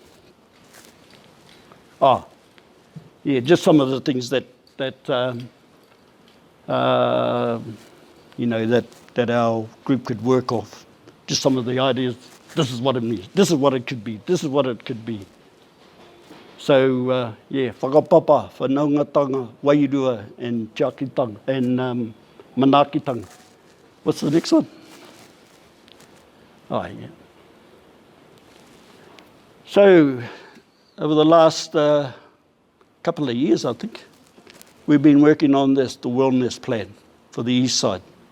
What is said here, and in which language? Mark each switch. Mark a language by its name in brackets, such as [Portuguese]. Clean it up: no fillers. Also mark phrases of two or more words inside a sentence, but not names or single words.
[English] Just some of the things that our group could work off. Just some of the ideas. This is what it means. This is what it could be. This is what it could be. So, [Māori] whakapapa, whanaungatanga, wairua, and tiakitanga, and manakitanga. [English] What's the next one? So, over the last couple of years, I think, we've been working on the wellness plan for the Eastside.